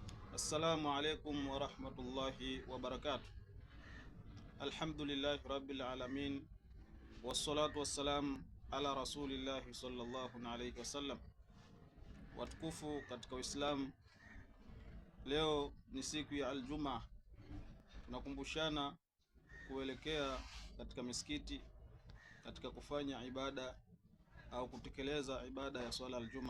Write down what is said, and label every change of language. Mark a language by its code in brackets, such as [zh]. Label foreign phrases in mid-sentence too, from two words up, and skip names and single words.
[ar] السلام عليكم ورحمة الله وبركاته الحمد لله رب العالمين والصلاة والسلام على رسول الله صلى الله عليه وسلم. [sw] Watukufu katika Uislamu, leo ni siku ya Aljumaa. Tunakumbushana kuelekea katika misikiti katika kufanya ibada au kutekeleza ibada ya swala Aljumaa.